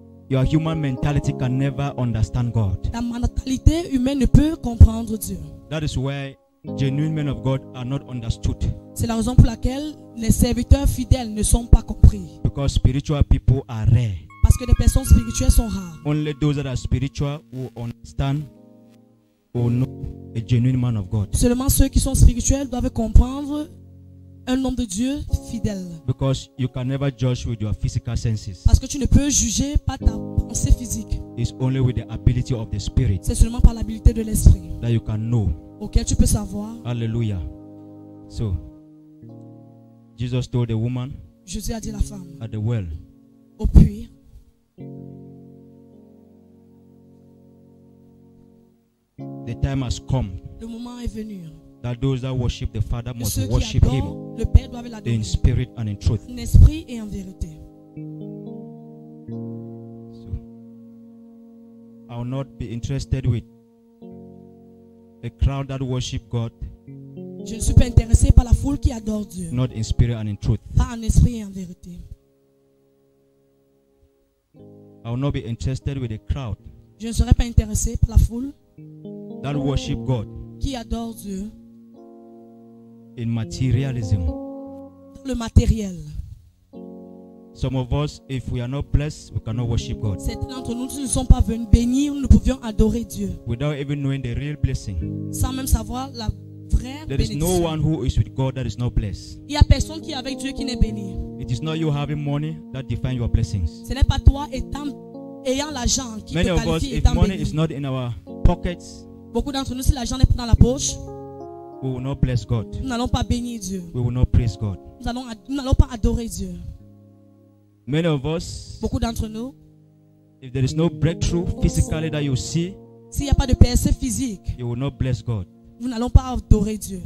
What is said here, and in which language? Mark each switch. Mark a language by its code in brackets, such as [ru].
[en] Your human mentality can never understand God. [fr] La mentalité humaine ne peut comprendre Dieu. [en] That is why genuine men of God are not understood. [fr] C'est la raison pour laquelle les serviteurs fidèles ne sont pas compris. [en] Because spiritual people are rare. [fr] Parce que les personnes spirituelles sont rares. [en] Only those that are spiritual who understand or know a genuine man of God. [fr] Seulement ceux qui sont spirituels doivent comprendre un homme de Dieu fidèle. [en] Because you can never judge with your physical senses. [fr] Parce que tu ne peux juger par ta pensée physique. [en] It's only with the ability of the Spirit [fr] C'est seulement par l'habilité de l'esprit [en] that you can know. [fr] auquel tu peux savoir. [en] Hallelujah. So, Jesus told the woman [fr] Jésus a dit à la femme [en] at the well, [fr] au puits, [en] the time has come [fr] le moment est venu. [en] that those that worship the Father [fr] Que [en] must [fr] ceux qui [en] worship Him [fr] adorent le Père doivent l'adorer [en] in spirit and in truth. [fr] en esprit et en vérité. [en] So, I will not be interested with a crowd that worship God [fr] Je ne suis pas intéressé par la foule qui adore Dieu, [en] not in spirit and in truth. [fr] pas en esprit et en vérité. [en] I will not be interested with a crowd [fr] Je ne serai pas intéressé par la foule [en] that worship God [fr] qui adore Dieu [en] in materialism. [fr] dans le matériel. [en] Some of us, if we are not blessed, we cannot worship God [fr] Certains d'entre nous qui ne sont pas venus bénir, nous pouvions adorer Dieu [en] without even knowing the real blessing. [fr] sans même savoir la vraie [en] There is no [fr] bénédiction. [en] one who is with God that is not blessed. [fr] Il n'y a personne qui est avec Dieu qui n'est béni. [en] It is not you having money that define your blessings. [fr] Ce n'est pas toi ayant l'argent qui te [en] Many of us, [fr] qualifie [en] if [fr] étant [en] money [fr] béni. [en] is not in our pockets, [fr] Beaucoup d'entre nous, si l'argent n'est pas dans la poche, [en] we will not bless God. [fr] nous n'allons pas bénir Dieu. [en] We will not praise God. [fr] Nous n'allons pas adorer Dieu. [en] Many of us, [fr] Beaucoup d'entre nous, [en] if there is no breakthrough physically that you see, [fr] s'il n'y a pas de percée physique, [en] you will not bless God. [fr] nous n'allons pas adorer Dieu,